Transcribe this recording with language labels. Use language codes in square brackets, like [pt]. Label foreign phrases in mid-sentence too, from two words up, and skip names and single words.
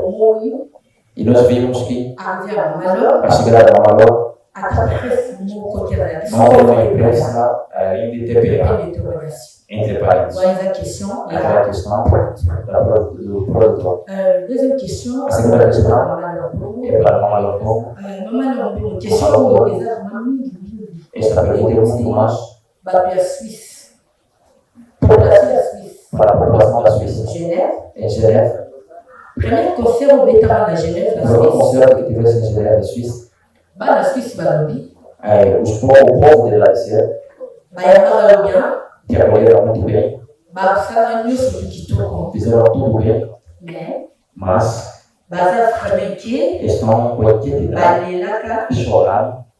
[pt] E nós vimos que a chegar ao valor não é uma imprensa independente entre países. [fr] Voilà la question. La question du produteur. Deuxième question. La seconde question est para Maman Lombo. Maman Lombo, une question [pt] Esta pergunta é muito mais para a Suíça. População da Suíça. Para a população da Suíça. Genève. Em Genève. Primeiro concerto que estava na Genève, na Suíça. O primeiro concerto que tivesse em Genève, na Suíça. Na Suíça, Balobi. O povo de lá disseram. Que acolheram muito bem. Fizeram tudo bem. Mas estão com a identidade chorando.